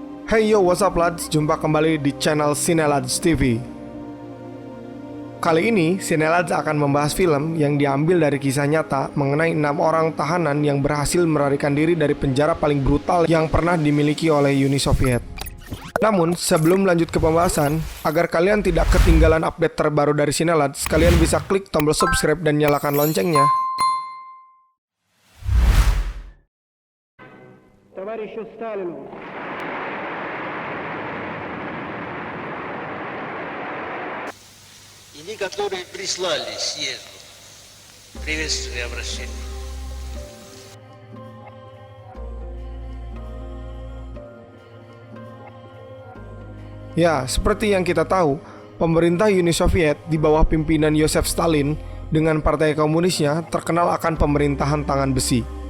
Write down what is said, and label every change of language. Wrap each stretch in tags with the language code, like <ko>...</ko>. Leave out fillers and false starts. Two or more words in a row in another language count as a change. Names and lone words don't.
<en>Hey yo, what's up lads?</en> <id>Jumpa kembali di channel Cinelads TV. Kali ini, Cinelads akan membahas film yang diambil dari kisah nyata mengenai 6 orang tahanan yang berhasil melarikan diri dari penjara paling brutal yang pernah dimiliki oleh Uni Soviet. Namun, sebelum lanjut ke pembahasan, agar kalian tidak ketinggalan update terbaru dari Cinelads, kalian bisa klik tombol subscribe dan nyalakan loncengnya.</id> <ru>Товарищу Сталину. Они, которые прислали съезду приветственное обращение.</ru> <id>Ya, seperti yang kita tahu, pemerintah Uni Soviet di bawah pimpinan Yosef Stalin dengan partai komunisnya terkenal akan pemerintahan tangan besi.</id>